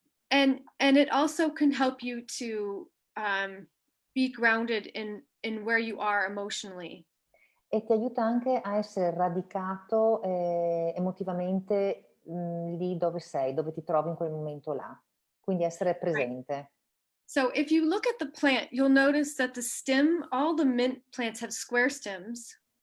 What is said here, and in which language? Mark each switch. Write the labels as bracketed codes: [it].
[en] And it also can help you to be grounded in where you are emotionally. [it] E ti aiuta anche a essere radicato emotivamente lì dove sei, dove ti trovi in quel momento là. Quindi essere presente. [en] So if you look at the plant, you'll notice that the stem, all the mint plants have square stems.